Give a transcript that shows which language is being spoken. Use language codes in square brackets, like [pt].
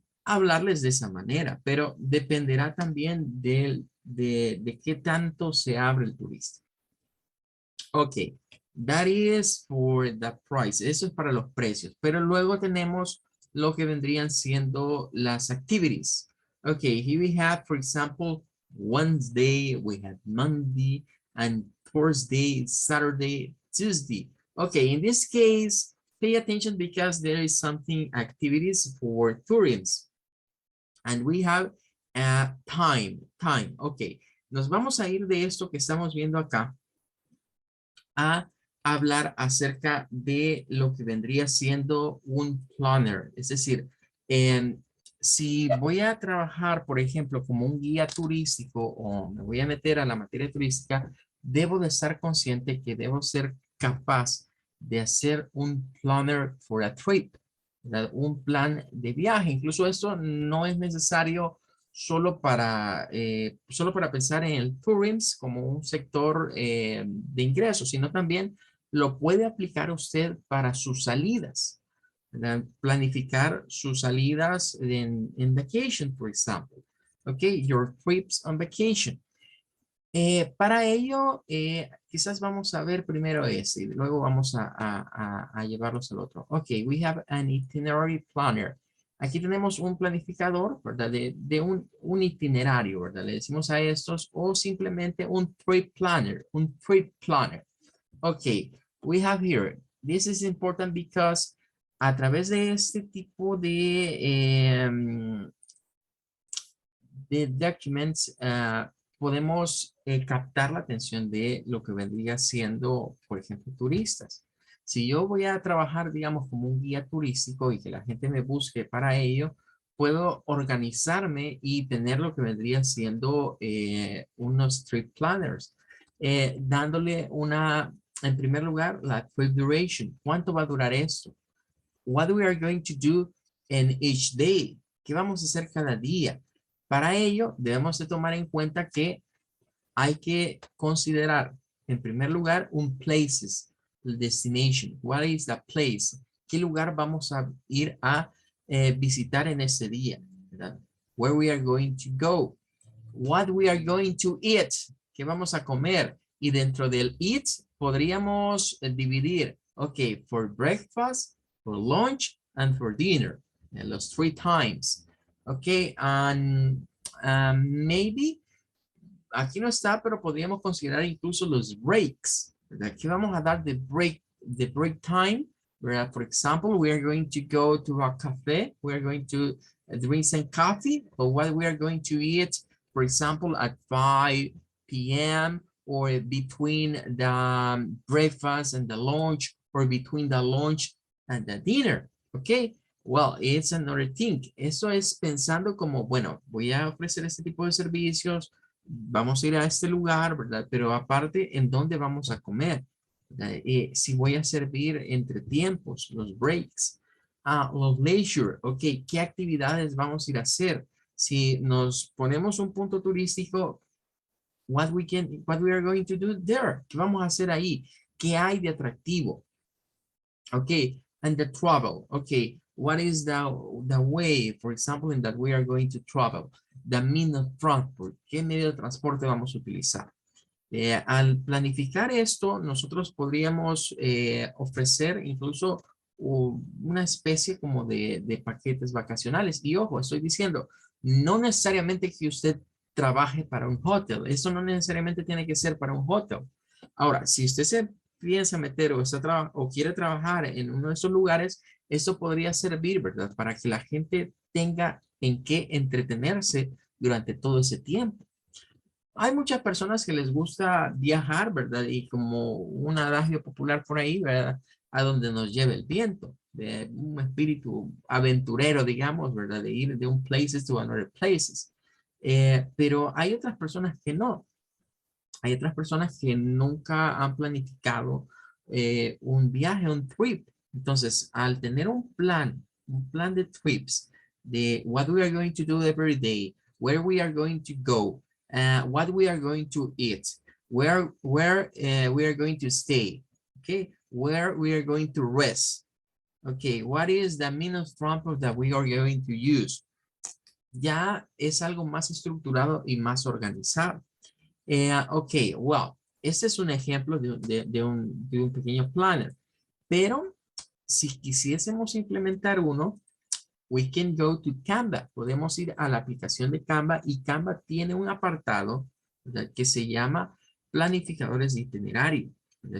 [es] Hablarles de esa manera, pero dependerá también de qué tanto se abre el turista. [en] Ok, that is for the price. [es] Eso es para los precios. Pero luego tenemos lo que vendrían siendo las activities. [en] Ok, here we have, for example, Wednesday, we have Monday, and Thursday, Saturday, Tuesday. Okay, in this case, pay attention because there is something activities for tourists. And we have time. [es] Ok, nos vamos a ir de esto que estamos viendo acá a hablar acerca de lo que vendría siendo un planner. Es decir, si voy a trabajar, por ejemplo, como un guía turístico o me voy a meter a la materia turística, debo de estar consciente que debo ser capaz de hacer un [en] planner for a trip, [es] ¿verdad? Un plan de viaje. Incluso esto no es necesario solo para pensar en el tourism como un sector de ingresos, sino también lo puede aplicar usted para sus salidas, ¿verdad? Planificar sus salidas en vacation, por ejemplo. [en] Ok, your trips on vacation. [es] Para ello, quizás vamos a ver primero ese y luego vamos a llevarlos al otro. [en] Ok, we have an itinerary planner. [es] Aquí tenemos un planificador, ¿verdad? De un itinerario, ¿verdad? Le decimos a estos o simplemente un trip planner, un trip planner. [en] Ok, we have here. This is important because [es] a través de este tipo de documents, podemos captar la atención de lo que vendría siendo, por ejemplo, turistas. Si yo voy a trabajar, digamos, como un guía turístico y que la gente me busque para ello, puedo organizarme y tener lo que vendría siendo unos trip planners, dándole en primer lugar, la trip duration. ¿Cuánto va a durar esto? [en] What we are going to do in each day. [es] ¿Qué vamos a hacer cada día? Para ello, debemos de tomar en cuenta que hay que considerar, en primer lugar, un places, el destination. [en] What is the place? [es] ¿Qué lugar vamos a ir a visitar en ese día? ¿Verdad? [en] Where we are going to go. What we are going to eat. [es] ¿Qué vamos a comer? Y dentro del eat podríamos dividir, ok, [en] for breakfast, for lunch, and for dinner. [es] Los 3 times. [en] Ok, and maybe, [es] aquí no está, pero podríamos considerar incluso los breaks. ¿Verdad? Aquí vamos a dar [en] the break time. [es] ¿Verdad? [en] For example, we are going to go to a cafe. We are going to drink some coffee. But what we are going to eat, for example, at 5 p.m. or between the breakfast and the lunch, or between the lunch and the dinner. Okay. Well, it's another thing. [es] Eso es pensando como, bueno, voy a ofrecer este tipo de servicios, vamos a ir a este lugar, ¿verdad? Pero aparte, ¿en dónde vamos a comer? Si voy a servir entre tiempos, los breaks. Los leisure, ok, ¿qué actividades vamos a ir a hacer? Si nos ponemos un punto turístico, [en] what we are going to do there? [es] ¿Qué vamos a hacer ahí? ¿Qué hay de atractivo? [en] Okay, and the travel. Okay, what is the way, for example, in that we are going to travel? The mean of transport. [es] ¿Qué medio de transporte vamos a utilizar? Al planificar esto, nosotros podríamos ofrecer incluso una especie como de paquetes vacacionales. Y ojo, estoy diciendo, no necesariamente que usted trabaje para un hotel. Eso no necesariamente tiene que ser para un hotel. Ahora, si usted se piensa meter o quiere trabajar en uno de esos lugares, eso podría servir, ¿verdad? Para que la gente tenga en qué entretenerse durante todo ese tiempo. Hay muchas personas que les gusta viajar, ¿verdad? Y como un adagio popular por ahí, ¿verdad? A donde nos lleve el viento, de un espíritu aventurero, digamos, ¿verdad? De ir de un [en] places to another places. [es] Pero hay otras personas que no. Hay otras personas que nunca han planificado un viaje, un trip. Entonces, al tener un plan de trips, de [en] what we are going to do every day, where we are going to go, what we are going to eat, where we are going to stay, okay, where we are going to rest, okay, what is the mean of transport that we are going to use. [es] Ya es algo más estructurado y más organizado. Ok, well, este es un ejemplo de un pequeño planner, pero si quisiésemos implementar uno, [en] we can go to Canva. [es] Podemos ir a la aplicación de Canva y Canva tiene un apartado, ¿verdad?, que se llama planificadores de itinerario. ¿Verdad?